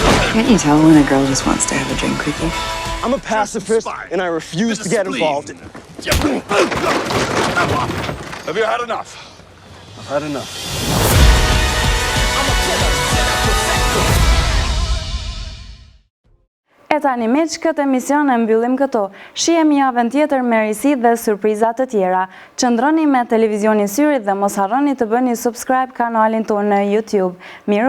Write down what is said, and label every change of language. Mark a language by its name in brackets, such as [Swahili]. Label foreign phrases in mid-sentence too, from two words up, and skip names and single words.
[English] Can't you tell when a girl just wants to have a drink with you? I'm a pacifist, and I refuse to get involved. Have you had enough? I've had enough. [Albanian] E tani me që këtë emision e mbyllim këto, shihemi javën tjetër me risi dhe surprizat të tjera. Qëndroni me Televizionin Syrit dhe mos harroni të bëni subscribe kanalin tonë në YouTube.